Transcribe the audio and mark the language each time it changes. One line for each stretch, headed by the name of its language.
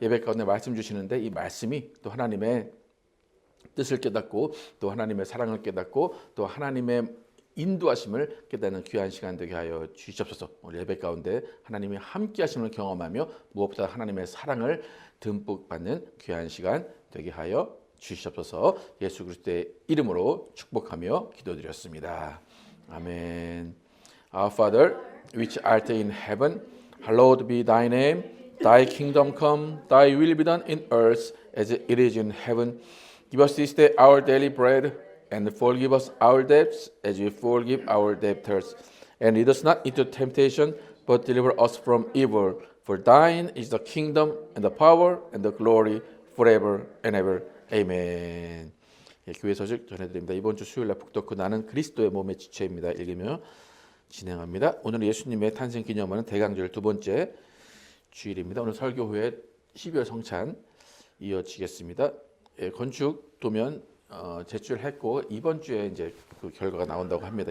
Korean: 예배 가운데 말씀 주시는데 이 말씀이 또 하나님의 뜻을 깨닫고 또 하나님의 사랑을 깨닫고 또 하나님의 인도하심을 깨닫는 귀한 시간 되게 하여 주시옵소서. 오늘 예배 가운데 하나님이 함께 하심을 경험하며 무엇보다 하나님의 사랑을 듬뿍 받는 귀한 시간 되게 하여 주시옵소서. 예수 그리스도의 이름으로 축복하며 기도드렸습니다. 아멘.
English: Our Father, which art in heaven, hallowed be thy name. Thy kingdom come, thy will be done in earth as it is in heaven. Give us this day our daily bread, and forgive us our debts as we forgive our debtors. And lead us not into temptation, but deliver us from evil. For thine is the kingdom, and the power, and the glory, forever and ever. Amen.
Korean: 예, 교회 소식 전해드립니다. 이번 주 수요일날 북토크 나는 그리스도의 몸의 지체입니다. 읽으며 진행합니다. 오늘 예수님의 탄생 기념하는 대강절 두 번째 주일입니다. 오늘 설교 후에 12월 성찬 이어지겠습니다. 예, 건축 도면 제출했고 이번 주에 이제 그 결과가 나온다고 합니다.